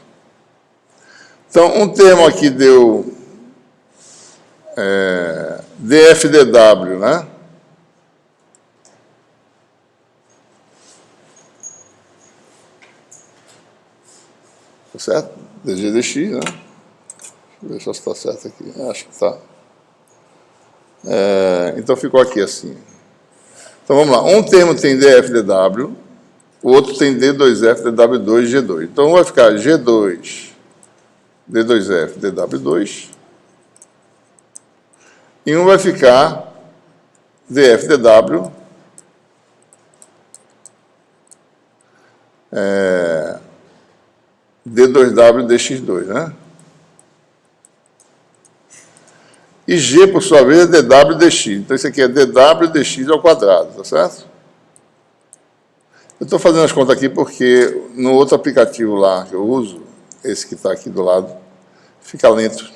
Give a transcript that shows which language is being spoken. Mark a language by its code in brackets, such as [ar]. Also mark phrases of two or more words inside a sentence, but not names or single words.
[pt] Então, um termo aqui deu df dw, né? Certo? dg dx, né? Deixa eu ver se está certo aqui. Acho que está. Então, ficou aqui assim. Então, vamos lá. Um termo tem df dw, o outro tem d2f dw2 g2. Então, um vai ficar g2 d2f dw2 e um vai ficar df dw d2w dx2, né? E g, por sua vez, é dw dx. Então, isso aqui é dw dx ao quadrado, tá certo? Eu estou fazendo as contas aqui porque no outro aplicativo lá que eu uso, esse que está aqui do lado, fica lento.